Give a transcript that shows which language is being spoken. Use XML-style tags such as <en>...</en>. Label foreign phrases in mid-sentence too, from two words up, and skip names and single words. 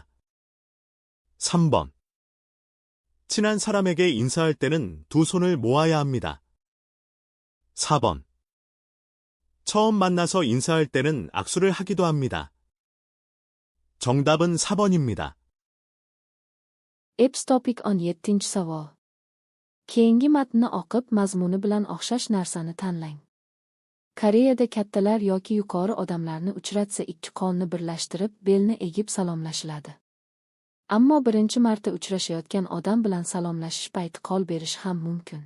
<ko>3번 친한 사람에게 인사할 때는 두 손을 모아야 합니다. 4번 처음 만나서 인사할 때는 악수를 하기도 합니다. 정답은 4번입니다.</ko> <uz>Epps topic 17 savol. Keyingi matnni o'qib mazmuni bilan o'xshash narsani tanlang. Koreyada kattalar yoki yuqori odamlarni uchratsa ikki qo'lni birlashtirib belni egib salomlashiladi. Ammo birinchi marta uchrashayotgan odam bilan salomlashish payti qo'l berish ham mumkin.</uz>